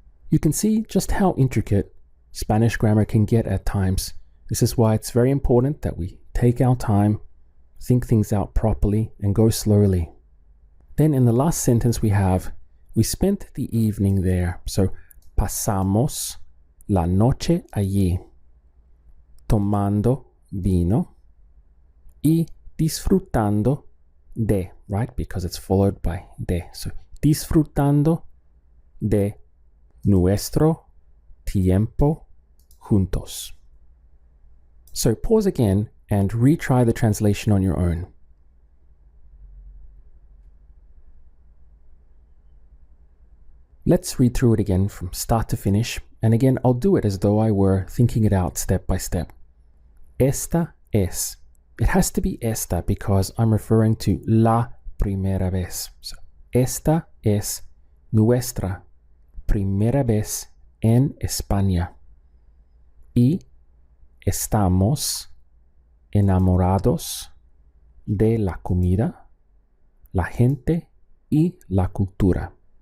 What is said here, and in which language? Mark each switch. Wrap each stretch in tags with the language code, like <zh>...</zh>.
<en>You can see just how intricate Spanish grammar can get at times. This is why it's very important that we take our time, think things out properly, and go slowly. Then in the last sentence we have, we spent the evening there.</en> <es>So, pasamos la noche allí, tomando vino y disfrutando de, right?</es> <en>Because it's followed by de.</en> <es>So, disfrutando de nuestro tiempo juntos.</es> <en>So, pause again and retry the translation on your own. Let's read through it again from start to finish, and again I'll do it as though I were thinking it out step by step.</en> <es>Esta es.</es> <en>It has to be esta because I'm referring to la primera vez.</en> <es>So, esta es nuestra primera vez en España. Y estamos enamorados de la comida, la gente y la cultura.</es>